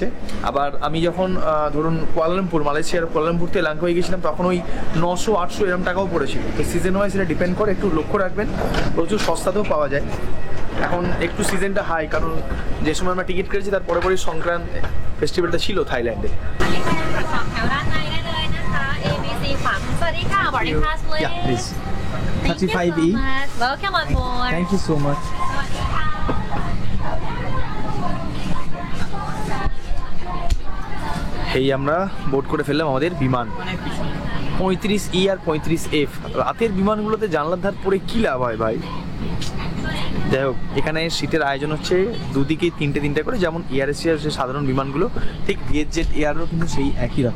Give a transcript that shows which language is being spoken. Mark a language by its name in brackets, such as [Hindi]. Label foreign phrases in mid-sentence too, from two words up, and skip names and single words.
[Bangla] আবার আমি যখন ধরুন কুয়ালালামপুর, মালয়েশিয়ার কুয়ালালামপুর থেকে লাংকোয় গেছিলাম তখন ওই 900-800 এরকম টাকাও পড়েছিল। তো [English] season wise [Bangla] এটা ডিপেন্ড করে, একটু লক্ষ্য রাখবেন, প্রচুর সস্তাতেও পাওয়া যায়। এখন একটু সিজনটা হাই, কারণ যে সময় আমরা টিকিট কেটেছি তার পরে পরেই সংক্রান্ত ফেস্টিভ্যালটা ছিল থাইল্যান্ডে। [Thai] แถวด้านในได้เลยนะคะ ABC ขวามือสวัสดีค่ะ [English] boarding pass please. Yeah, please. Thank you so 35E. much. Welcome on board. Thank you so much. [Thai] สวัสดีค่ะ [Bangla] এই আমরা বোর্ড করে ফেললাম আমাদের বিমান 35E আর 35F। রাতের বিমানগুলোতে জানলার ধার পরে কী লাভ হয় ভাই? যাই হোক, এখানে সিটের আয়োজন হচ্ছে দুদিকে তিনটে করে, যেমন এয়ার এশিয়ার যে সাধারণ বিমানগুলো, ঠিক ভিয়েতজেট এয়ারও কিন্তু সেই একই রকম।